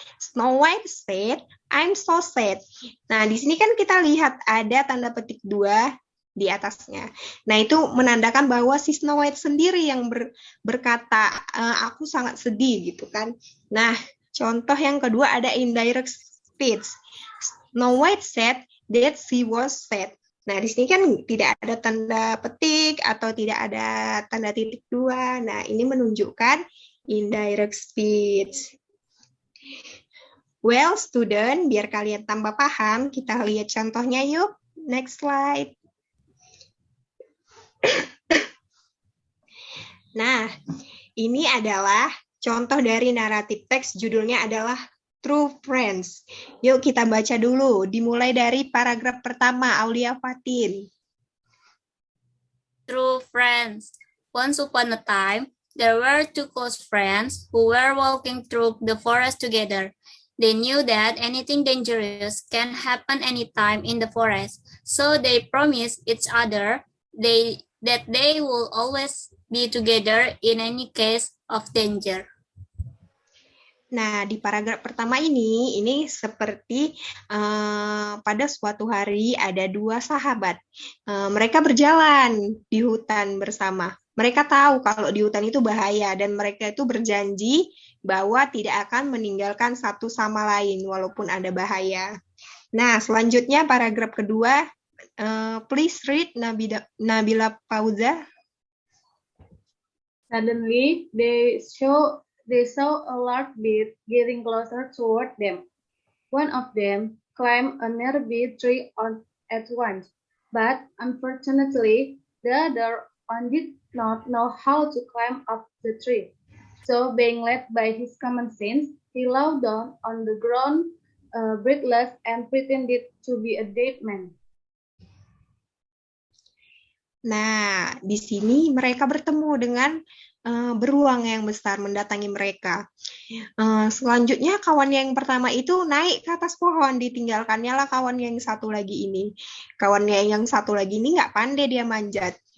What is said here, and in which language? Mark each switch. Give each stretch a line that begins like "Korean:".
English: Snow White said, I'm so sad.
Indonesian: Nah, di sini kan kita lihat ada tanda petik 2 di atasnya. Nah, itu menandakan bahwa si Snow White sendiri yang berkata, aku sangat sedih gitu kan. Nah, contoh yang kedua ada indirect speech.
English: Snow White said that she was sad.
Indonesian: Nah, di sini kan tidak ada tanda petik atau tidak ada tanda titik 2. Nah, ini menunjukkan indirect speech.
English: Well, student,
Indonesian: biar kalian tambah paham, kita lihat contohnya yuk.
English: Next slide.
Indonesian: Nah, ini adalah contoh dari naratif teks, judulnya adalah True Friends. Yuk kita baca dulu, dimulai dari paragraf pertama, Aulia Fatin.
English: True friends. Once upon a time, there were two close friends who were walking through the forest together. They knew that anything dangerous can happen anytime in the forest, so they promised each other that they will always be together in any case of danger.
Indonesian: Nah, di paragraf pertama ini seperti pada suatu hari ada 2 sahabat. Mereka berjalan di hutan bersama. Mereka tahu kalau di hutan itu bahaya dan mereka itu berjanji bahwa tidak akan meninggalkan satu sama lain walaupun ada bahaya. Nah, selanjutnya paragraf kedua,
English: please read
Indonesian: Nabila Pauza.
English: Suddenly, they saw a large bear getting closer toward them. One of them climbed a nearby tree at once, but unfortunately, the other one did not know how to climb up the tree. So, being led by his common sense, he lay down on the ground, breathless, and pretended to be a dead man.
Indonesian: Nah, di sini mereka bertemu dengan beruang yang besar mendatangi mereka. Selanjutnya kawan yang pertama itu naik ke atas pohon, ditinggalkannya lah kawan yang satu lagi ini. Kawannya yang satu lagi ini nggak pandai dia manjat.